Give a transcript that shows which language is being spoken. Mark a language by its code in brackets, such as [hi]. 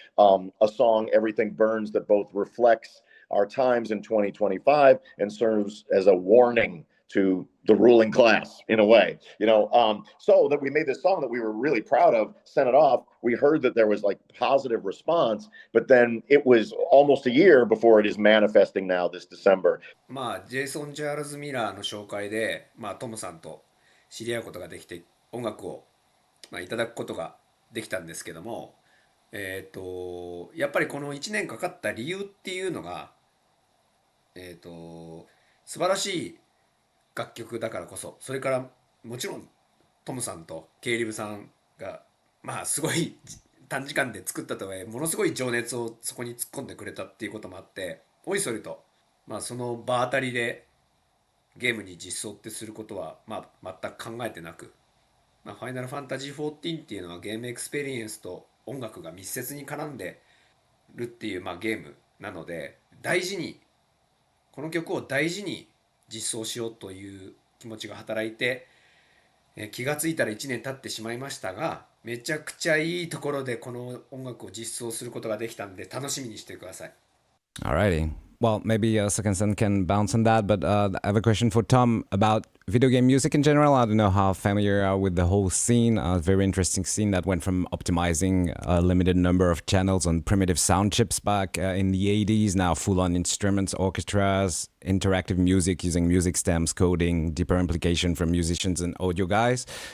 [en] A song, Everything Burns, that both reflects our times in 2025 and serves as a warning to the ruling class in a way, so that we made this song that we were really proud of, sent it off. We heard that there was positive response, but then it was almost a year before it is manifesting now this December. [ja] ジェイソン・チャールズ・ミラーの紹介で、トムさんと知り合うことができて、音楽を、いただくことができたんですけども、やっぱりこの1年かかった理由っていうのが、素晴らしい楽曲だからこそ、それからもちろんトムさんとケイリブさんがすごい短時間で作ったとはいえ、ものすごい情熱をそこに突っ込んでくれたっていうこともあって、おいそれとその場当たりでゲームに実装ってすることは全く考えてなく、ファイナルファンタジー14っていうのはゲームエクスペリエンスと音楽が密接に絡んでるっていうゲームなので、この曲を大事に実装しようという気持ちが働いて、気がついたら1年経ってしまいましたが、めちゃくちゃいいところでこの音楽を実装することができたんで、楽しみにしてください。 [en] Alrighty. Well, maybe Soken-san can bounce on that, but I have a question for Tom about video game music in general. I don't know how familiar you are with the whole scene. A very interesting scene that went from optimizing a limited number of channels on primitive sound chips back in the 80s, now full-on instruments, orchestras, interactive music using music stems, coding, deeper implication from musicians and audio guys.